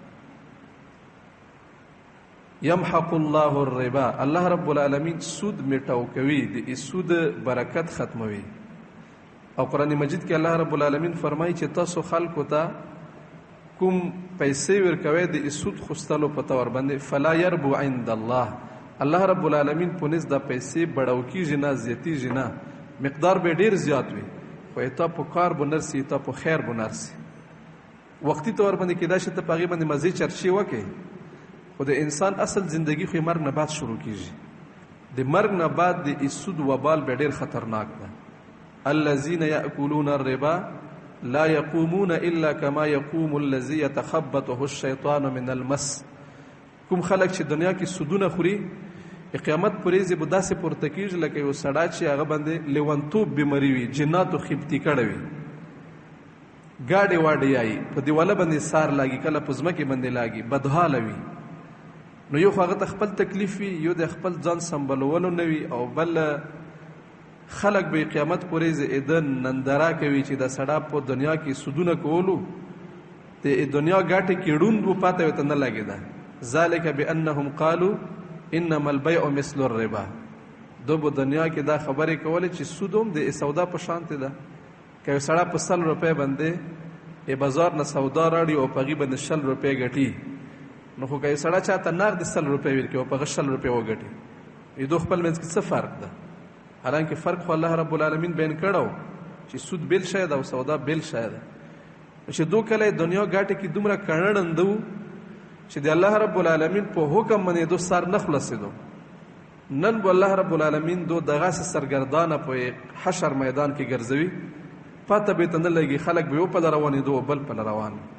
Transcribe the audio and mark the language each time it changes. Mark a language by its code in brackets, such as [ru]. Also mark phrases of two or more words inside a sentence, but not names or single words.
[ar] یمحق الله الربا. [ps] الله رب العالمین سود میټاو کوي، د سود برکت ختموي. او قرآن مجید کې الله رب العالمین فرمایي چې تاسو خلکو ته کوم پیسې ورکوي د سود خوستلو په تور باندې، [ar] فلا يربو عند الله. [ps] الله رب العالمین په نس د پیسې بړاو کیږي نه، زیاتیږي نه، مقدار به ډیر زیات وي خو تا په کار به نرسي تا په خیر به نرسي وقتی طور باندې کېدای شي ته په هغې باندې مزې چرچې وکړې خو د انسان اصل زندگی خو مرګ نه بعد شروع کیږي د مرګ نه بعد د سود وبال به ډیر خطرناک ده [ar] الذين يأكلون الربا لا يقومون الا كما يقوم الذي يتخبطه الشيطان من المس [ps] کوم خلک چې دنیا کې سودونه خوري قیامت پر ورځ به داسې پورته کېږي لکه یو سړی چې هغه باندې لیونتوب بیماري وي جناتو خبطي کړی وي ګاډې واډې یایي په دیواله باندې سار لاګي کله په ځمکې باندې لاګي بدحاله وي نو یو خو هغه ته خپل تکلیف وي یو د خپل ځان سمبلولو نه وي او بل خلک به قیامت پر ورځ د ننداره کوي چې د سړی په دنیا کې سودونه کولو د دنیا ګاټې کې ړوند و پاته ورته نه لګېده [ar] ذلک بانهم قالوا انما البيع مثل [ps] الربا دو په دنیا کې دا خبرې کولې چې سود هم د سودا په شانتې ده که یو سړی په 100 روپۍ باندې بازار نه سودا راړي او په هغې باندې 100 روپۍ ګټي نو خو که یو سړی چاته نغد 100 روپۍ ورکړي او په هغه 100 روپۍ وګټي دو خپل منځ کې څه فرق ده حالانکه فرق خو الله رب العالمین بیان کړو چې سود بیل شی ده او سودا بیل شی ده چې دو کله دنیا ګاټې کې دومره کڼړنده وو چې د الله رب العالمین په حکم باندې دو سر نه خلاصېدو نن به الله رب العالمین دو دغسې سرګردانه په حشر میدان کې ګرځوي پته به ته نه لګي خلک به یو پله روانېدو او بل پله روان